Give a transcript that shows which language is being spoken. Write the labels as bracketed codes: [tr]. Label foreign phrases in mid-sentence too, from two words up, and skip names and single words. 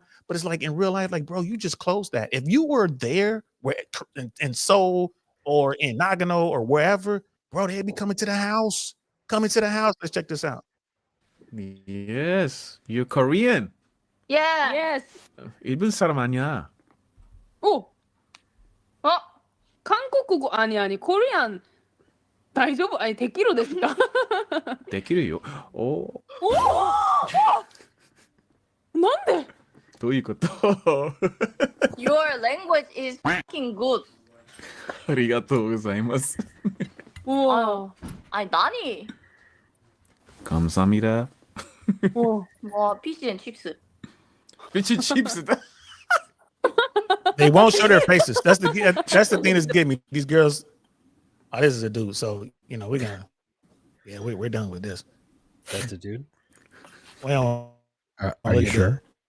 [en] But it's like in real life, like, bro, you just closed that. If you were there where in Seoul or in Nagano or wherever, bro, they'd be coming to the house. Coming to the house. Let's check this out. Yes, you're Korean. Yeah. Yes. [ko] 일본 사람 아니야. 오. 한국어 아니 코리안. [ja] 大丈夫? 아니 できるですか? できるよ. 오. なんで? どういうこと? [en] Your language is fucking good. [ja] ありがとうございます. [ko] 우와. 아니 나니. 감사합니다. 와 [en] fish and chips. Fish chips. They won't show their faces. That's the thing that's getting me. These girls, oh, this is a dude. So, you know, we're done with this. That's a dude. Well, Are you sure?